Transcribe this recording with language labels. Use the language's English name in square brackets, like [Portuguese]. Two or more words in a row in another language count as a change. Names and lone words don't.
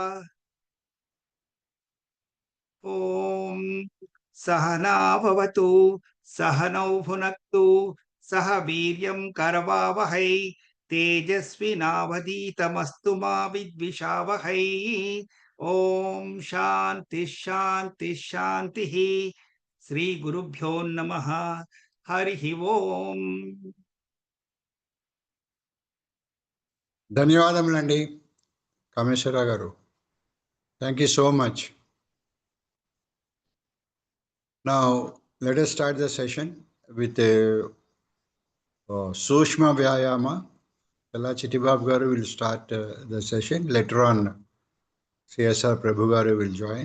[Sanskrit] ओम सहना भवतु सहनौ भुनक्तु सह वीर्यं करवावहै तेजस्विनावधीतमस्तु मा विद्विषावहै। ओम शांति शांति शांति। श्री गुरुभ्यो नमः। हरि ओम। [Telugu] ధన్యవాదములండి కామేశ్వరరావు గారు. [English] Thank you so much. Now let us start the session with a Sushma Vyayama. Kala Chitibab Garu will start the session. Later on, CSR Prabhu Garu will join.